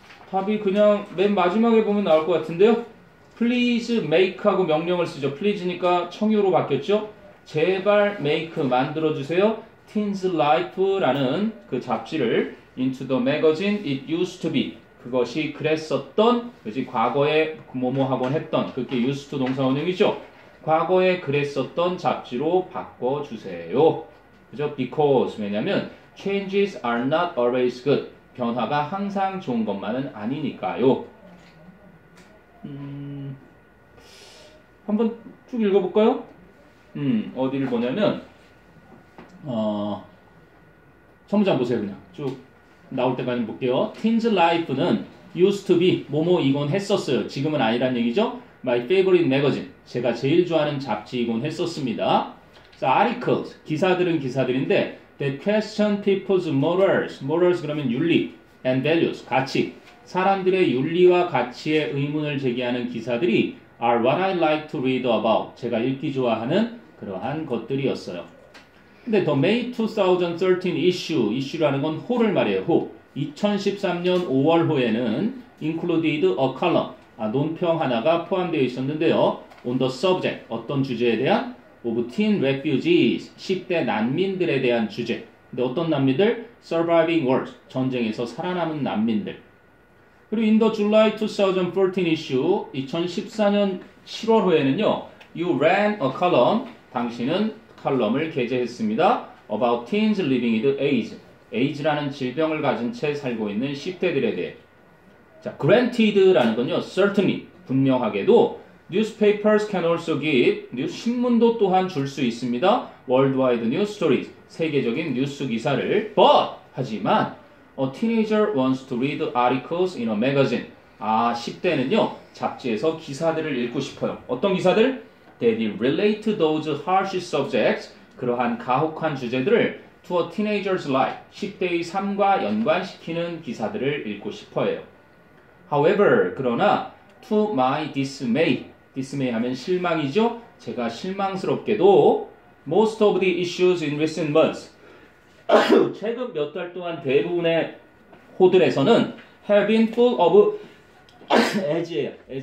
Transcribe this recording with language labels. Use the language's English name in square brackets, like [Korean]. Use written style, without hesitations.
[Korean] 답이 그냥 맨 마지막에 보면 나올 것 같은데요. Please make하고 명령을 쓰죠. Please니까 청유로 바뀌었죠. 제발 make 만들어주세요. [English] Teens Life라는 [Korean] 그 잡지를 [English] into the magazine it used to be. [Korean] 그것이 그랬었던, 그지 과거에 뭐뭐 하곤 했던, 그게 used to 동사원형이죠. 과거에 그랬었던 잡지로 바꿔주세요. 그죠? [English] Because [Korean] 왜냐면 [English] changes are not always good. [Korean] 변화가 항상 좋은 것만은 아니니까요. 한번 쭉 읽어볼까요? 어디를 보냐면 첫 문장 보세요. 그냥 쭉 나올 때까지 볼게요. Teens Life는 used to be 뭐뭐이곤 했었어요. 지금은 아니란 얘기죠. [English] My favorite magazine [Korean] 제가 제일 좋아하는 잡지이곤 했었습니다. [English] 자, articles 기사들은 기사들인데 that question people's morals morals 그러면 윤리 and values 가치 [Korean] 사람들의 윤리와 가치에 의문을 제기하는 기사들이 [English] are what I like to read about. [Korean] 제가 읽기 좋아하는 그러한 것들이었어요. 근데 [English] the May 2013 issue [Korean] 라는 건 호를 말해요. 호. 2013년 5월호에는 [English] included a column. [Korean] 논평 하나가 포함되어 있었는데요. [English] on the subject. [Korean] 어떤 주제에 대한? [English] of teen refugees. [Korean] 10대 난민들에 대한 주제. 근데 어떤 난민들? [English] surviving wars. [Korean] 전쟁에서 살아남은 난민들. [English] 그리고 in the July 2014 issue [Korean] 2014년 7월호에는요. [English] You ran a column. [Korean] 당신은 칼럼을 게재했습니다. [English] About teens living with AIDS. [Korean] AIDS라는 질병을 가진 채 살고 있는 10대들에 대해. 자, granted라는 건요. certainly 분명하게도 [English] newspapers can also give [Korean] 신문도 또한 줄 수 있습니다. [English] worldwide news stories [Korean] 세계적인 뉴스 기사를 [English] but [Korean] 하지만 [English] a teenager wants to read articles in a magazine. [Korean] 10대는요. 잡지에서 기사들을 읽고 싶어요. 어떤 기사들? [English] That relate to those harsh subjects. [Korean] 그러한 가혹한 주제들을 [English] to a teenager's life. [Korean] 10대의 삶과 연관시키는 기사들을 읽고 싶어해요. [English] However, [Korean] 그러나 [English] to my dismay. [Korean] dismay 하면 실망이죠. 제가 실망스럽게도 [English] most of the issues in recent months. [Korean] 최근 몇 달 동안 대부분의 호들에서는 [English] have been full of [Korean] as예요.